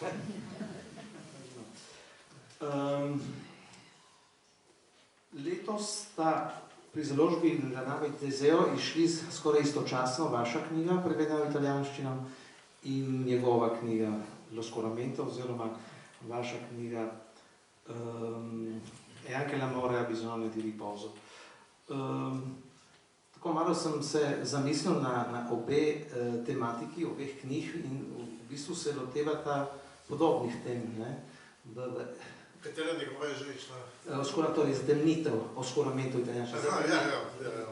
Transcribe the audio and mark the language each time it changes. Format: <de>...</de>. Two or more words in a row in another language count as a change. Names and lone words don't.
<sl>Letos sta pri založbi Nave Teseo išli skoraj istočasno vaša knjiga, prevedena v italijanščino, in njegova knjiga Lo scoramento, oziroma vaša knjiga E anche l'amore ha bisogno di riposo. Tako malo sem se zamislil na obe tematiki, obeh knjig in v bistvu se lotevata podobnih tem. Katera njegova je že išla? Oscuratore, zdemnitev, o scoramentu italijanščino.</sl>